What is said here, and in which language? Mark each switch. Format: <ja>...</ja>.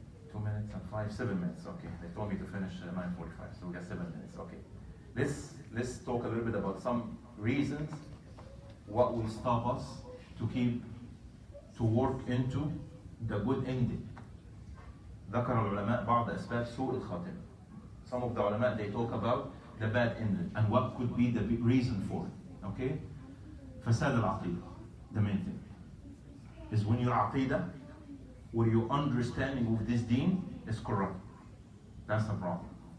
<en>2 minutes and 7 minutes. Okay, they told me to finish 9:45, so we got 7 minutes. Okay, let's talk a little bit about some reasons what will stop us to work into the good ending.</en> <ar>ذكر العلماء بعض أسباب سوء الخاتمة.</ar> <en>Some of the ulama, they talk about the bad ending and what could be the reason for it. Okay,</en> <ar>فساد العقيدة,</ar> <en>the main thing is when your aqidah, where your understanding of this deen is corrupt. That's the problem.</en>